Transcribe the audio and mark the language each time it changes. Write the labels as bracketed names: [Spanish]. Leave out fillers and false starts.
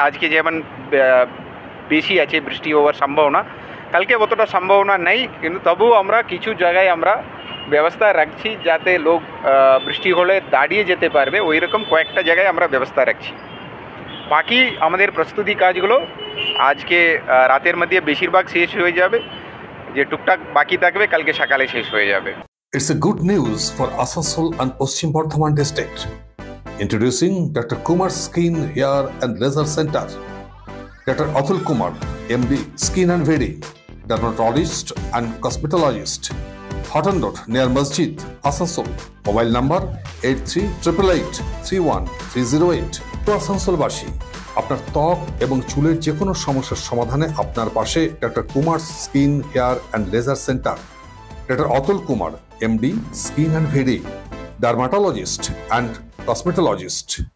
[Bangla] আজকে যেমন বেশি আছে বৃষ্টি হওয়ার সম্ভাবনা, কালকে অতটা সম্ভাবনা নেই, কিন্তু তবুও আমরা কিছু জায়গায় আমরা ব্যবস্থা রাখছি যাতে লোক বৃষ্টি হলে দাঁড়িয়ে যেতে পারবে, ওই রকম কয়েকটা জায়গায় আমরা ব্যবস্থা রাখছি। বাকি আমাদের প্রস্তুতি কাজগুলো আজকে রাতের মধ্যে বেশিরভাগ শেষ হয়ে যাবে, যে টুকটাক বাকি থাকবে কালকে সকালে শেষ হয়ে যাবে। [English] It's a good news for Asansol and Paschim Bardhaman district. Introducing Dr. Kumar Skin Hair and Laser Center. Dr. Atul Kumar, MD, Skin and Very, dermatologist and cosmetologist. Hotton Road near Masjid, Asansol. Mobile number 8388831308. [Bangla] To আসানসোলবাসী, আপনার ত্বক এবং চুলের যে কোনো সমস্যার সমাধানে আপনার পাশে doctor Kumar skin hair and laser centre. Doctor Atul Kumar, MD, skin and very, dermatologist and cosmetologist.